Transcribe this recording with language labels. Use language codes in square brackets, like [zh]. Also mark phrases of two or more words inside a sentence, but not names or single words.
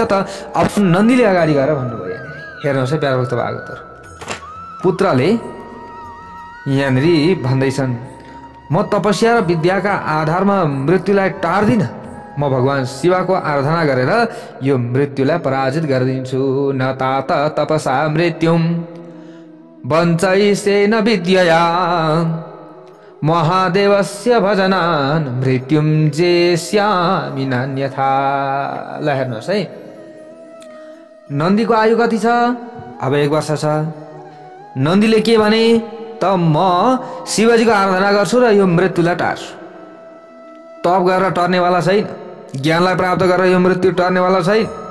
[ne] त अब नन्दीले अगाडि गएर भन्नुभयो, यहाँनिर हेर्नुहोस् है प्यारा भक्त भागवत, पुत्रले यहाँनिर भन्दैछन्, म तपस्या र विद्याका आधारमा मृत्युलाई टार्दिन। म भगवान शिवको आराधना गरेर यो मृत्युलाई पराजित गरिदिन्छु। [sa] न तात तपसा मृत्युम वञ्चयिष्ये न विद्यया महादेवस्य भजनान् मृत्युम जेष्यामि नान्यथा। [ne] ल हेर्नुहोस् है, नन्दीको आयु कति छ? अब 1 वर्ष छ। नन्दीले के भने, त म शिवजीको आराधना गर्छु र यो मृत्युलाई टार्छु। तप गरेर टर्नेवाला छैन, ज्ञानलाई प्राप्त गरेर यो मृत्यु टर्नेवाला छैन।